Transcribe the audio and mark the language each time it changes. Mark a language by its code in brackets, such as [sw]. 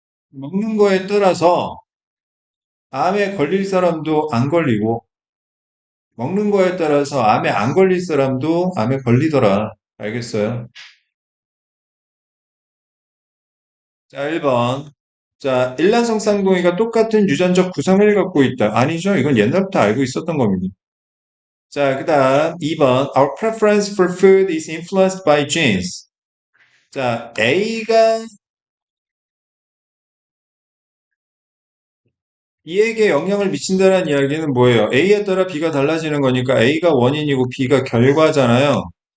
[ko] 먹는 거에 따라서 암에 걸릴 사람도 안 걸리고, 먹는 거에 따라서 암에 안 걸릴 사람도 암에 걸리더라. 알겠어요? 자, 1번. 자, 일란성 쌍둥이가 똑같은 유전적 구성을 갖고 있다. 아니죠. 이건 옛날부터 알고 있었던 겁니다. 자, 그 다음 2번. [en] Our preference for food is influenced by genes. [ko] 자, B에게 영향을 미친다는 이야기는 뭐예요? A에 따라 B가 달라지는 거니까 A가 원인이고 B가 결과잖아요.